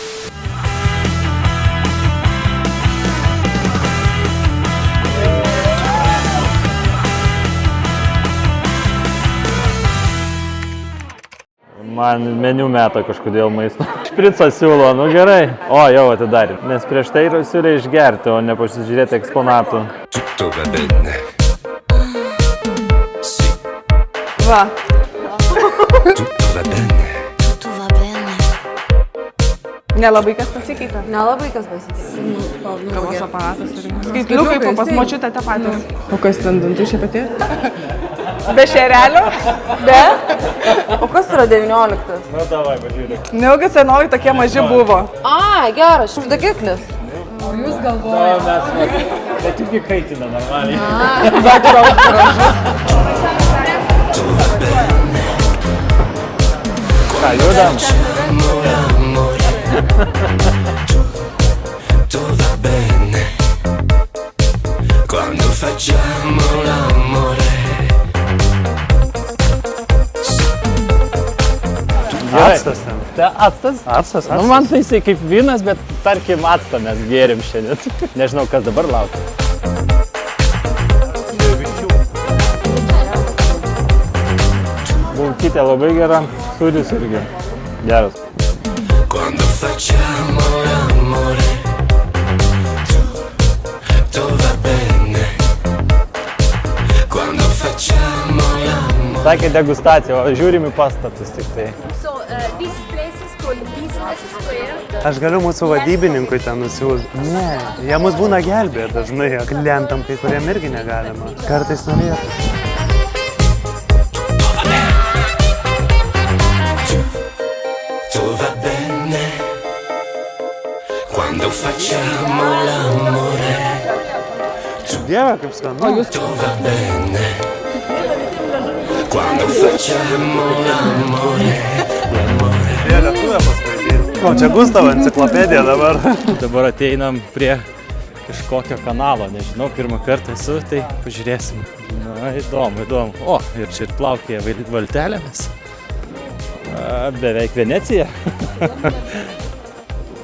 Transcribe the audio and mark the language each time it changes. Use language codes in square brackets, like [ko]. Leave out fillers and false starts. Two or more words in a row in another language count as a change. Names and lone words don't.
[lt] Man meniu meta kažkodėl maisto. Špricą siūlo, nu gerai. O, jau atidarė. Nes prieš tai siūlė išgerti, o ne pasižiūrėti eksponatų. [it] Tutto va bene. Sì, Va. tutto va bene. [lt] Nelabai kas pasikeitė. Nelabai kas pasikeitė. Kavos aparatas ir skaitliukai pas močiutę tą patys. O kas ten dantų šiaip atėjo? Be šerelio? Be? O kas yra 19? Nu, davai, pažiūrėk. Neilgai senovai tokie maži buvo. A, geras, šuždakiklis. O jūs galvojate? Bet tik įkaitina normaliai. Ką, judam? [it] Tutto va bene. Quando facciamo l'amore. [lt] Actas ten. Tai actas? Actas. Nu, man tai jisai kaip vynas, bet tarkim actą mes gėrim šiandien. Nežinau, kas dabar laukia. Bulkytė labai gera, sūris irgi geras. [it] Quando facciamo l'amore. Tutto va bene. Quando facciamo l'amore. [lt] Sakė degustacija, o žiūrim į pastatus tik tai. Aš galiu mūsų vadybininkui ten nusiųsti. Ne, jie mus būna gelbėję dažnai, klientam kai kuriem irgi negalima. Kartais norėtų. [it] Tutto va bene. Quando facciamo l'amore. [lt] Dieve, kaip skanu. [it] Tutto va bene. Quando facciamo l'amore. [lt] Jie lietuvę paskraidyti. O, čia Gustavo enciklopedija dabar. Dabar ateinam prie kažkokio kanalo, nežinau, pirmą kartą esu, tai pažiūrėsim. Na, įdomu. O, ir čia ir plaukėja valtelėmis. Beveik Venecija.